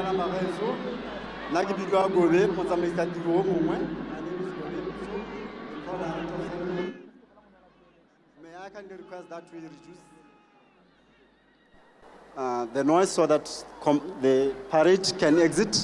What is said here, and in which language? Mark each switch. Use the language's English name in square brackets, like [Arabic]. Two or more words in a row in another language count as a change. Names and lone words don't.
[Tswana] Bageso, nna ke Bidwa Gobe, motsamaisi tiro o mongwe. [English] May I kindly request that we reduce the noise so that the parade can exit?